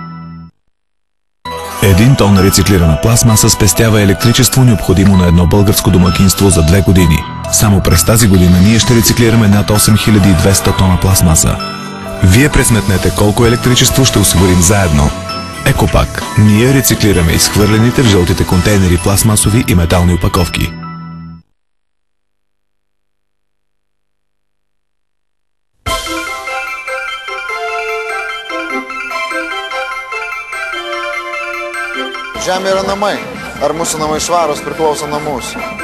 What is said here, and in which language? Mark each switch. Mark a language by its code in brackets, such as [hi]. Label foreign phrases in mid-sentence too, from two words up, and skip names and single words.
[bg] 1 тон рециклирана пластмаса спестява електричество, необходимо на едно българско домакинство за 2 години. Само през тази година ние ще рециклираме над 8200 тона пластмаса. Вие пресметнете колко електричество ще осигурим заедно. Екопак. Ние рециклираме изхвърлените в жълтите контейнери пластмасови и метални опаковки. [lt] Žemė yra namai. Ar mūsų namai švarūs priklauso nuo mūsų?